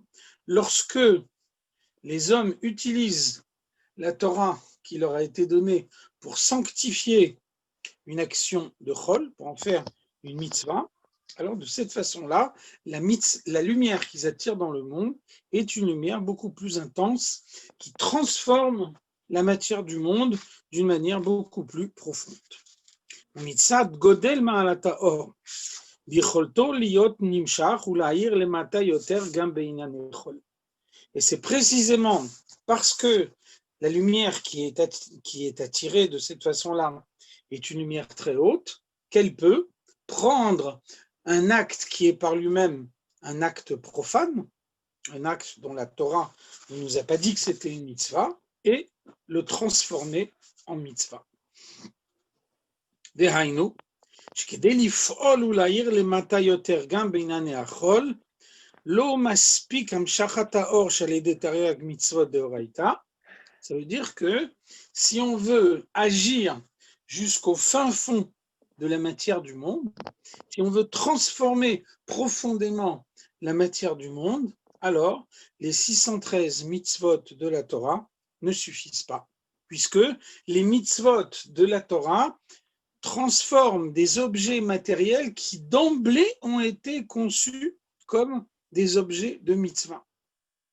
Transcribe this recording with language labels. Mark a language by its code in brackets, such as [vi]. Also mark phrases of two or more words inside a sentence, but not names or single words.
[fr] Lorsque les hommes utilisent la Torah qui leur a été donnée pour sanctifier une action de chol, pour en faire une mitzvah, alors de cette façon-là, la lumière qu'ils attirent dans le monde est une lumière beaucoup plus intense qui transforme la matière du monde d'une manière beaucoup plus profonde. [he] מצד גודל מעלתה אור, ביכולתו להיות נמשך ולהאיר למטה יותר גם בענין החול. [fr] Et c'est précisément parce que la lumière qui est attirée de cette façon-là est une lumière très haute, qu'elle peut prendre un acte qui est par lui-même un acte profane, un acte dont la Torah ne nous a pas dit que c'était une mitzvah, et le transformer en mitzvah. [he] Dehainu, שכדי לפעול ולהאיר למטה יותר גם בענייני החול, לא מספיק המשכת האור שעל ידי תרי"ג מצוות דאורייתא. [fr] Ça veut dire que si on veut agir jusqu'au fin fond de la matière du monde, si on veut transformer profondément la matière du monde, alors les 613 mitzvot de la Torah ne suffisent pas, puisque les mitzvot de la Torah transforment des objets matériels qui d'emblée ont été conçus comme des objets de mitzvah.